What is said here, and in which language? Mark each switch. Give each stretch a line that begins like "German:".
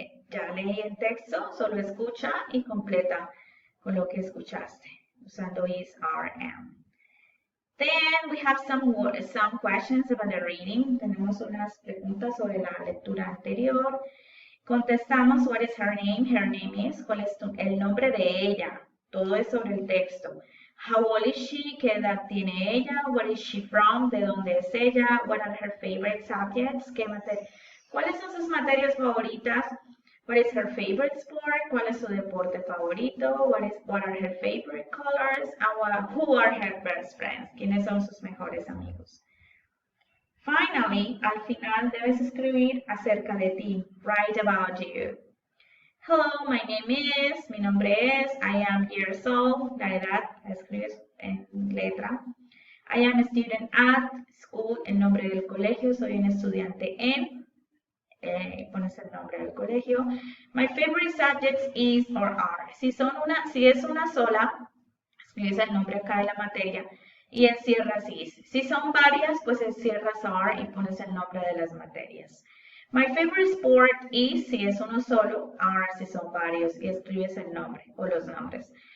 Spanish: Ya leí el texto, solo escucha y completa con lo que escuchaste, usando is, are, am.
English: Then we have some questions about the reading.
Spanish: Tenemos unas preguntas sobre la lectura anterior. Contestamos,
English: what is her name? Her name is,
Spanish: ¿cuál es el nombre de ella? Todo es sobre el texto.
English: How old is she?
Spanish: ¿Qué edad tiene ella?
English: Where is she from?
Spanish: ¿De dónde es ella?
English: What are her favorite subjects?
Spanish: ¿Cuáles son sus materias favoritas?
English: What is her favorite sport?
Spanish: ¿Cuál es su deporte favorito?
English: What are her favorite colors? And who are her best friends?
Spanish: ¿Quiénes son sus mejores amigos?
English: Finally,
Spanish: al final debes escribir acerca de ti.
English: Write about you. Hello, my name is,
Spanish: mi nombre es,
English: I am years old,
Spanish: la edad la escribes en letra.
English: I am a student at school,
Spanish: el nombre del colegio, soy un estudiante en, pones el nombre del colegio.
English: My favorite subjects is or are.
Spanish: Si es una sola, escribes el nombre acá de la materia y encierras is. Si son varias, pues encierras are y pones el nombre de las materias.
English: My favorite sport is,
Spanish: si es uno solo, are si son varios y escribes el nombre o los nombres.